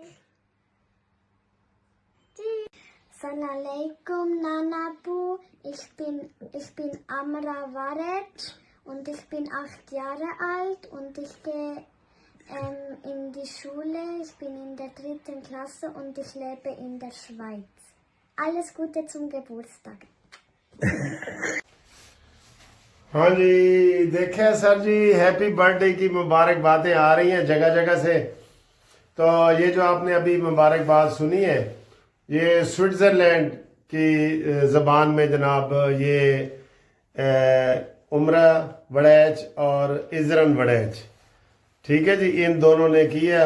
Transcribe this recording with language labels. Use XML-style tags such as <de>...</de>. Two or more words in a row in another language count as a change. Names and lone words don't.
<de>Assalamualaikum Nana Boo. Ich bin Amra Varet und ich bin 8 Jahre alt und ich gehe in die Schule. Ich bin in der 3. Klasse und ich lebe in der Schweiz. Alles Gute zum Geburtstag.</de> <ur>ہاں جی دیکھیں سر جی،</ur> <en>happy birthday</en> <ur>کی مبارکبادیں آ رہی ہیں جگہ جگہ سے۔ تو یہ جو آپ نے ابھی مبارکباد سنی ہے، یہ سوئٹزرلینڈ کی زبان میں جناب یہ عمرہ وڑیچ اور ازرن وڑیچ، ٹھیک ہے جی، ان دونوں نے کی ہے۔</ur>